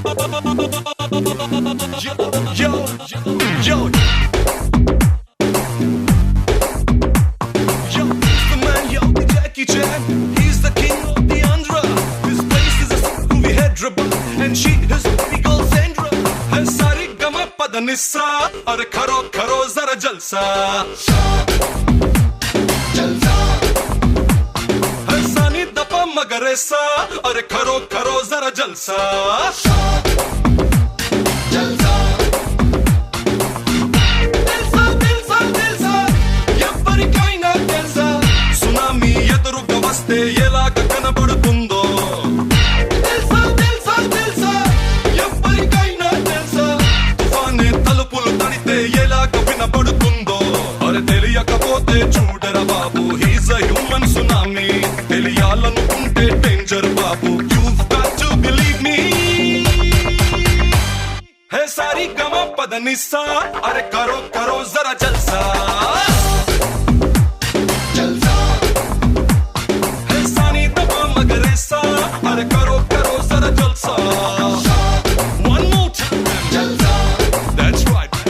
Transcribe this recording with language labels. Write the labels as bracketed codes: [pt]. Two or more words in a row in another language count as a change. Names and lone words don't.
[en] Yo, yo, yo. Yo, the man, yo, the Jackie Chan. He's the king of the Andhra. His place is a movie Hyderabad, and she is the girl Sandra. [hi] है सारी गमा पद निस्सा और करो जरा जलसा है सानी दपा मगरेसा और करो जरा जलसा दिलसा [te] ఎవ్వరికైనా తెలుసా సునామీ ఎదురుగా వస్తే ఎలాగ కనబడుతుందో తెలుసా ఎవ్వరికైనా తెలుసా తుఫానే తలుపులు తడితే ఎలాగ వినబడుతుందో అరే తెలియకపోతే చూడరా బాబు [en] he's a human tsunami [te] తెలియాలనుకుంటే డేంజర్ బాబు [en] you've got to believe me [hi] है सारी गमा पद निस्सा अरे करो जरा जलसा है सानी दबा मगरेसा अरे करो जरा जलसा [en] one more time [hi] जलसा [en] that's right